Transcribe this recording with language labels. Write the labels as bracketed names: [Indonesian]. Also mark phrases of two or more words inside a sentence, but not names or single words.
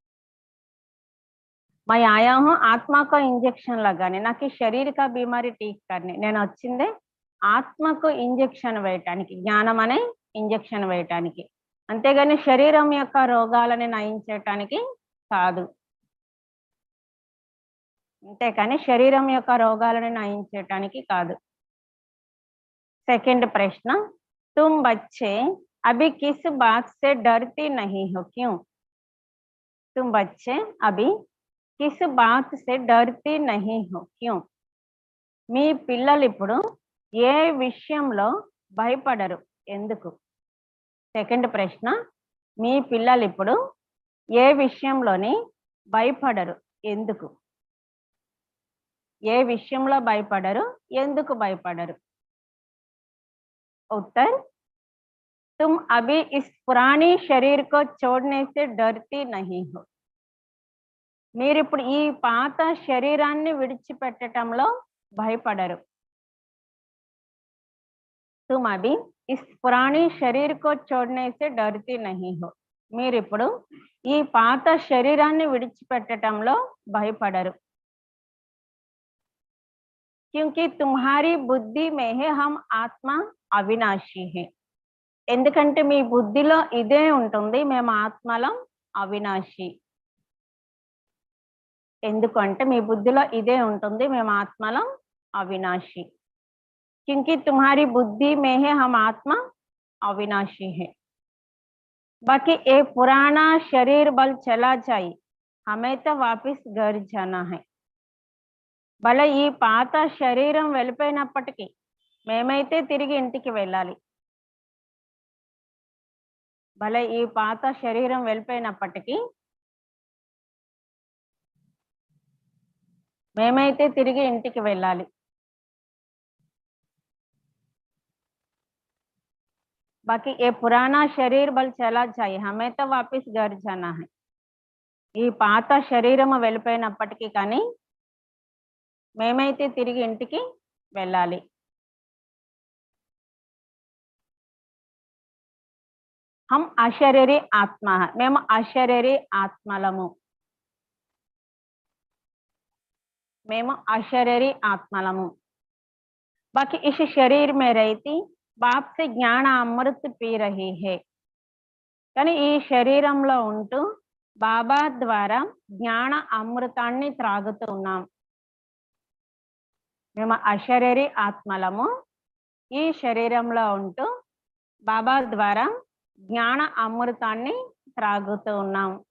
[Hindi] मैं आया हूँ आत्मा को इंजेक्शन लगाने, ना कि शरीर का बीमारी ठीक करने. [Telugu] నేను వచ్చిందే ఆత్మకు ఇంజెక్షన్ వేయటానికి, జ్ఞానం అనే ఇంజెక్షన్ వేయటానికి, అంతేగాని శరీరం యొక్క రోగాలని నయం చేయటానికి కాదు. అంతేకాని శరీరం యొక్క రోగాలను నయం చేయటానికి కాదు. [Hindi] सेकंड प्रश्न, तुम बच्चे अभी किस बात से डरते नहीं हो, क्यों? तुम बच्चे अभी किस बात से डरते नहीं हो, क्यों? [Telugu] మీ పిల్లలు ఇప్పుడు ఏ విషయంలో భయపడరు, ఎందుకు? సెకండ్ ప్రశ్న, మీ పిల్లలు ఇప్పుడు ఏ విషయంలోని భయపడరు, ఎందుకు? ఏ విషయంలో భయపడరు, ఎందుకు భయపడరు? [Hindi] उत्तर, तुम अभी इस पुरानी शरीर को छोड़ने से डरती नहीं हो. [Telugu] మీరు ఇప్పుడు ఈ పాత శరీరాన్ని విడిచిపెట్టడంలో భయపడరు. [Hindi] तुम अभी इस पुरानी शरीर को छोड़ने से डरती नहीं हो. [Telugu] మీరు ఇప్పుడు ఈ పాత శరీరాన్ని విడిచిపెట్టడంలో భయపడరు. [Hindi] क्योंकि तुम्हारी बुद्धि में है हम आत्मा అవినాశి है. [Telugu] ఎందుకంటే మీ బుద్ధిలో ఇదే ఉంటుంది, మేము ఆత్మలం అవినాశి. ఎందుకంటే మీ బుద్ధిలో ఇదే ఉంటుంది, మేము ఆత్మలం అవినాశి. [Hindi] क्योंकि तुम्हारी बुद्धि में है हम आत्मा अविनाशी है. बाकी ये पुराना शरीर बल चला जाए, हमें तो वापस घर जाना है. [Telugu] భలే ఈ పాత శరీరం వెళ్ళిపోయినప్పటికీ మేమైతే తిరిగి ఇంటికి వెళ్ళాలి. భలే ఈ పాత శరీరం వెళ్ళిపోయినప్పటికీ మేమైతే తిరిగి ఇంటికి వెళ్ళాలి. [Hindi] बाकी ये पुराना शरीर बल चला जाए, हमें तो वापस घर जाना है. [Telugu] ఈ పాత శరీరము వెళ్ళిపోయినప్పటికీ కానీ మేమైతే తిరిగి ఇంటికి వెళ్ళాలి. [Hindi] हम अशरीरी आत्मा है, [Telugu] మేము అశరీరీ ఆత్మలము. మేము అశరీరీ ఆత్మలము. [Hindi] बाकी इस शरीर में रहती बाप से ज्ञान अमृत पी रही है. [Telugu] కానీ ఈ శరీరంలో ఉంటూ బాబా ద్వారా జ్ఞాన అమృతాన్ని త్రాగుతూ ఉన్నాం. మేము అశరీరీ ఆత్మలము, ఈ శరీరంలో ఉంటూ బాబా ద్వారా జ్ఞాన అమృతాన్ని త్రాగుతూ ఉన్నాం.